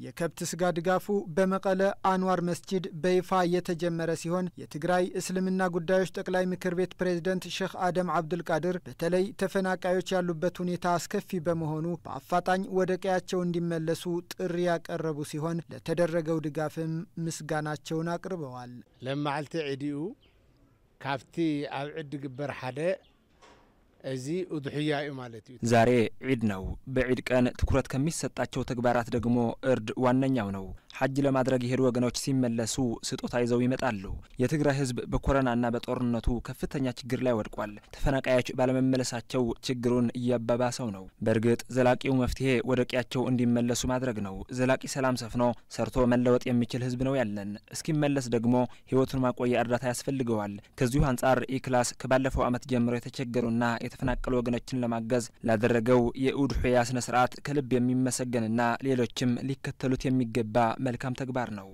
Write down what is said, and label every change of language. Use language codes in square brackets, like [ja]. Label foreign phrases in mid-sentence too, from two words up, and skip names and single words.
[am] የከብት ስጋ ድጋፉ በመቀለ አንዋር መስጂድ በይፋ የተጀመረ ሲሆን የትግራይ እስልምና ጉዳዮች ጠቅላይ ምክር ቤት ፕሬዝዳንት ሼክ አደም አብዱል ቃድር በተለይ ተፈናቃዮች ያሉበት ሁኔታ አስከፊ በመሆኑ በአፋጣኝ ወደ ቀያቸው እንዲመለሱ ጥሪ ያቀረቡ ሲሆን ለተደረገው ድጋፍም ምስጋናቸውን አቅርበዋል። [ti] ለማዓልቲ ዒዲኡ ካፍቲ ኣብ ዒድ ግበር ሓደ እዚ ኡድሕያ ማለት እዩ። [am] ዛሬ ዒድ ነው። በዒድ ቀን ትኩረት ከሚሰጣቸው ተግባራት ደግሞ እርድ ዋነኛው ነው። ሐጅ ለማድረግ የሄዱ ወገኖች ሲመለሱ ስጦታ ይዘው ይመጣሉ። የትግራይ ህዝብ በኮሮናና በጦርነቱ ከፍተኛ ችግር ላይ ወድቋል። ተፈናቃዮች ባለመመለሳቸው ችግሩን እያባባሰው ነው። በእርግጥ ዘላቂው መፍትሄ ወደ ቀያቸው እንዲመለሱ ማድረግ ነው። ዘላቂ ሰላም ሰፍኖ ሰርቶ መለወጥ የሚችል ህዝብ ነው ያለን። እስኪመለስ ደግሞ ህይወቱን ማቆያ እርዳታ ያስፈልገዋል። ከዚሁ አንጻር ኢክላስ ከባለፈው ዓመት ጀምሮ የተቸገሩና የተፈናቀሉ ወገኖችን ለማገዝ ላደረገው የኡድሕያ ስነ ስርዓት ከልብ የሚመሰገንና ሌሎችም ሊከተሉት የሚገባ መልካም ተግባር ነው።